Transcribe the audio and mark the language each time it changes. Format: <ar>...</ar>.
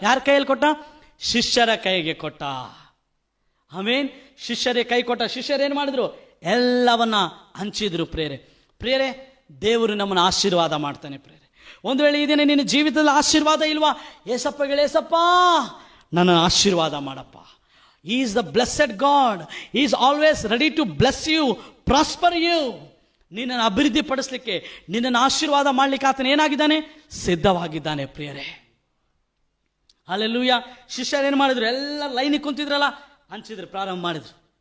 <kn>ಯಾರ ಕೈಯಲ್ಲಿ ಕೊಟ್ಟ? ಶಿಷ್ಯರ ಕೈಗೆ ಕೊಟ್ಟ. ಆಮೇನ್. ಶಿಷ್ಯರೇ ಕೈ ಕೊಟ್ಟ. ಶಿಷ್ಯರು ಏನು ಮಾಡಿದ್ರು? ಎಲ್ಲವನ್ನ ಹಂಚಿದ್ರು. ಪ್ರಿಯರೇ, ದೇವರು ನಮ್ಮನ್ನು ಆಶೀರ್ವಾದ ಮಾಡ್ತಾನೆ. ಪ್ರಿಯರೇ, ಒಂದು ವೇಳೆ ಇದೇನೆ ನಿನ್ನ ಜೀವಿತದಲ್ಲಿ ಆಶೀರ್ವಾದ ಇಲ್ವಾ? ಏಸಪ್ಪಗೆ ಏಸಪ್ಪ ನನ್ನ ಆಶೀರ್ವಾದ ಮಾಡಪ್ಪ.</kn> <en>He is the blessed God. He is always ready to bless you, prosper you.</en> <kn>ನಿನ್ನನ್ನು ಅಭಿವೃದ್ಧಿ ಪಡಿಸಲಿಕ್ಕೆ, ನಿನ್ನನ್ನು ಆಶೀರ್ವಾದ ಮಾಡಲಿಕ್ಕೆ ಆತನ ಏನಾಗಿದ್ದಾನೆ? ಸಿದ್ಧವಾಗಿದ್ದಾನೆ. ಪ್ರಿಯರೇ, ಹಲ್ಲೆಲೂಯಾ. ಶಿಷ್ಯರು ಏನು ಮಾಡಿದ್ರು? ಎಲ್ಲ ಲೈನಿಗೆ ಕುಂತಿದ್ರಲ್ಲ, ಹಂಚಿದ್ರು, ಪ್ರಾರಂಭ ಮಾಡಿದ್ರು.</kn>